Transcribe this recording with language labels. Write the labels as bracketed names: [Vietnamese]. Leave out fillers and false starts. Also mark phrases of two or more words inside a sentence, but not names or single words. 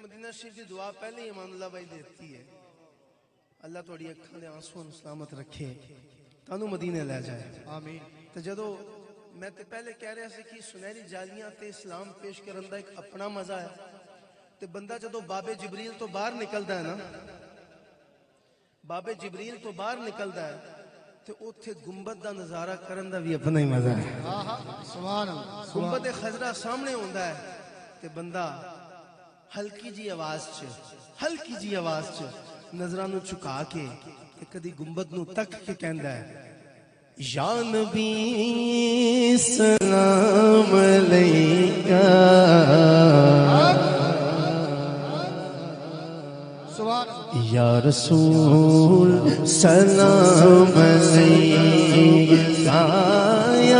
[Urdu] شریف کی دعا پہلے ہی امان اللہ بھائی دیتی ہے. [Punjabi] اللہ تھوڑی اکھاں دے آنسوں سلامت رکھے, تانوں مدینے لے جائے. آمین. تو جدو میں تے پہلے کہہ رہا سی کہ سنہری جالیاں تے اسلام پیش کرن دا ایک اپنا مزہ ہے. تے بندہ جدو باب جبریل تو باہر نکلدا ہے نا, باب جبریل تو باہر نکلدا ہے تے اوتھے گنبد دا نظارہ کرن دا بھی اپنا ہی مزہ ہے. [Arabic] سبحان اللہ. [Punjabi] گنبد خضرا سامنے ہوندا ہے تے بندہ ہلکی جی آواز چ نظراں نو چکا کے تے کدی گنبد نو تک کے کہندا ہے, [Arabic] یا نبی سلام علیکہ, سبحان اللہ. یا رسول سلام علیکہ, یا